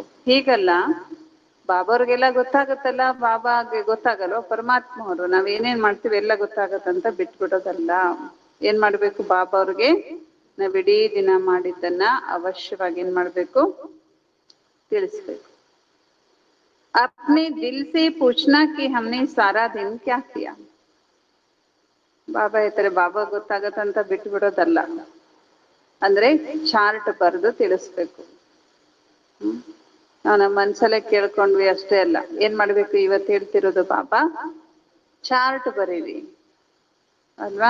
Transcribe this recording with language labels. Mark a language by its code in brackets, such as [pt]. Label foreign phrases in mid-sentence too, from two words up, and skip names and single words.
[kn] ಹೀಗಲ್ಲ, ಬಾಬಾವ್ರಿಗೆಲ್ಲ ಗೊತ್ತಾಗತ್ತಲ್ಲ, ಬಾಬಾಗೆ ಗೊತ್ತಾಗಲ್ವ? ಪರಮಾತ್ಮ ಅವರು ನಾವ್ ಏನೇನ್ ಮಾಡ್ತೀವಿ ಎಲ್ಲ ಗೊತ್ತಾಗತ್ತಂತ ಬಿಟ್ಬಿಡೋದಲ್ಲ. ಏನ್ ಮಾಡ್ಬೇಕು? ಬಾಬಾವ್ರಿಗೆ ನಾವ್ ಇಡೀ ದಿನ ಮಾಡಿದ್ದನ್ನ ಅವಶ್ಯವಾಗಿ ಏನ್ ಮಾಡ್ಬೇಕು? ತಿಳಿಸ್ಬೇಕು. [hi] अपने दिल से पूछना कि हमने सारा दिन क्या किया. [kn] ಬಾಬಾ ಹೇಳ್ತಾರೆ, ಬಾಬಾ ಗೊತ್ತಾಗತ್ತಂತ ಬಿಟ್ಟು ಬಿಡೋದಲ್ಲ, ಅಂದ್ರೆ ಚಾರ್ಟ್ ಬರೆದು ತಿಳಿಸ್ಬೇಕು. ನಾವು ನಮ್ಮ ಮನ್ಸಲ್ಲೇ ಕೇಳ್ಕೊಂಡ್ವಿ ಅಷ್ಟೇ ಅಲ್ಲ, ಏನ್ ಮಾಡ್ಬೇಕು ಇವತ್ತು ಹೇಳ್ತಿರೋದು ಬಾಬಾ ಚಾರ್ಟ್ ಬರೀರಿ ಅಲ್ವಾ.